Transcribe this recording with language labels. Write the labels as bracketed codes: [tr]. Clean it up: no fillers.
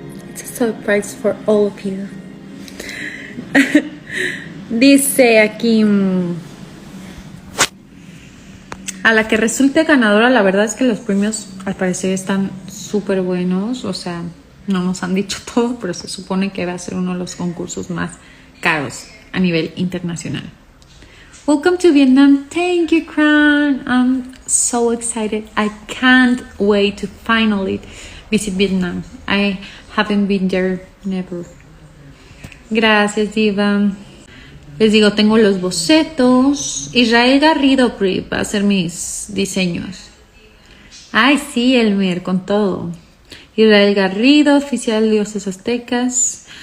[en] It's a surprise for all of you. [es] Dice aquí, a la que resulte ganadora, la verdad es que los premios al parecer están súper buenos, o sea, no nos han dicho todo, pero se supone que va a ser uno de los concursos más caros a nivel internacional. [en] Welcome to Vietnam. Thank you, Kran. I'm so excited. I can't wait to finally visit Vietnam. I haven't been there, never. [es] Gracias, Diva. Les digo, tengo los bocetos. Israel Garrido va a hacer mis diseños. Ay, sí, Elmer, con todo. Israel Garrido, oficial Dioses Aztecas.